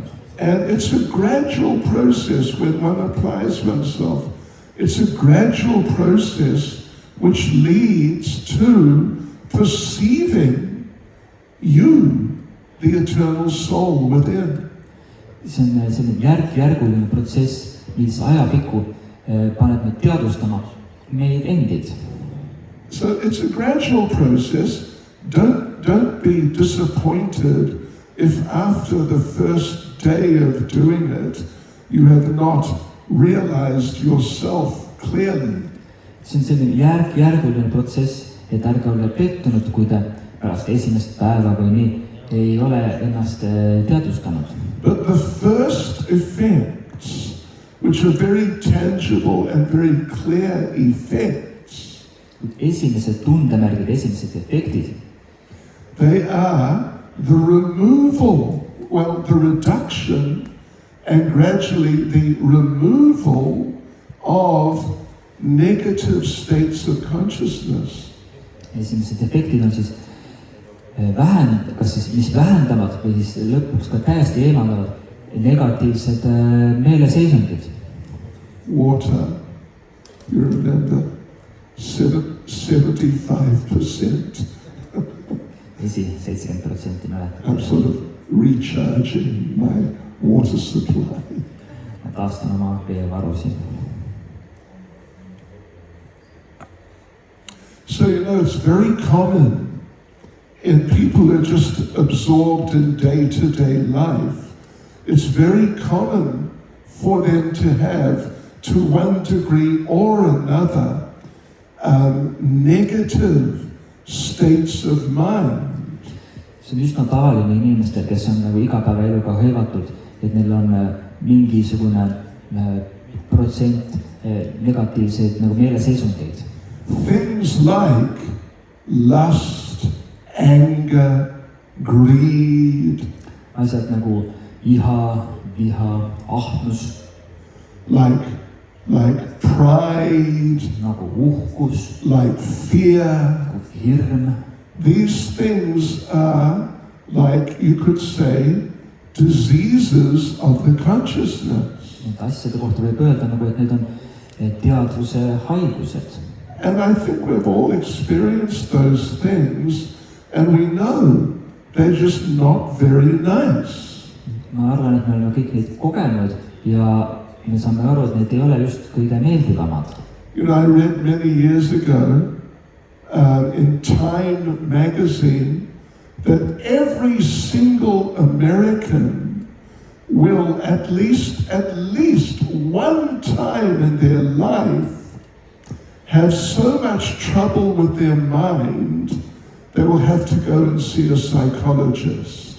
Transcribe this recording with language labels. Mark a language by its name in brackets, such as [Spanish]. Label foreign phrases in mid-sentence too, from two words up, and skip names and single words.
[English] And it's a gradual process when one applies oneself. It's a gradual process which leads to perceiving you, the eternal soul within. [Estonian] See on selline järk-järguline protsess, mis ajapikku paneb meid teadvustama meid endid. [English] So it's a gradual process. Don't be disappointed if after the first day of doing it, you have not realized yourself clearly. [Estonian] see on selline järguline protsess, et ärge ole pettunud, kui te pärast esimest päeva või nii ei ole ennast teadvustanud. [English] But the first effects, which are very tangible and very clear effects, [Estonian] esimesed tundemärgid, esimesed efektid, [English] they are the removal, well, the reduction and gradually the removal of negative states of consciousness. [Estonian] esimesed efektid on siis kas siis, mis vähendavad või siis lõpuks ka täiesti eemaldavad negatiivsed meeleseisundid. [English] Water, you remember, 75%. [Estonian] Vesi 70% mäletab. [English] I'm sort of recharging my water supply. [Estonian] Ma taastan oma veevarusid. [English] So, it's very common in people who are just absorbed in day-to-day life. It's very common for them to have, to one degree or another, negative states of mind. [Estonian] See on üsna tavaline inimestel, kes on nagu igapäevaeluga hõivatud, et neil on mingisugune protsent negatiivseid nagu meeleseisundeid. [English] Things like lust, anger, greed. [Estonian] Asjad nagu iha, viha, ahnus. [English] Like pride. [Estonian] Nagu uhkus. [English] Like fear. [Estonian] Nagu hirm. [English] These things are, like you could say, diseases of the consciousness. [Estonian] Need asjade kohta võib öelda nagu, et need on teadvuse haigused. [English] And I think we've all experienced those things, and we know they're just not very nice. [Estonian] Ma arvan, et me oleme kõik neid kogenud ja me saame aru, et need ei ole just kõige meeldivamad. [English] I read many years ago in Time magazine that every single American will at least one time in their life have so much trouble with their mind, they will have to go and see a psychologist.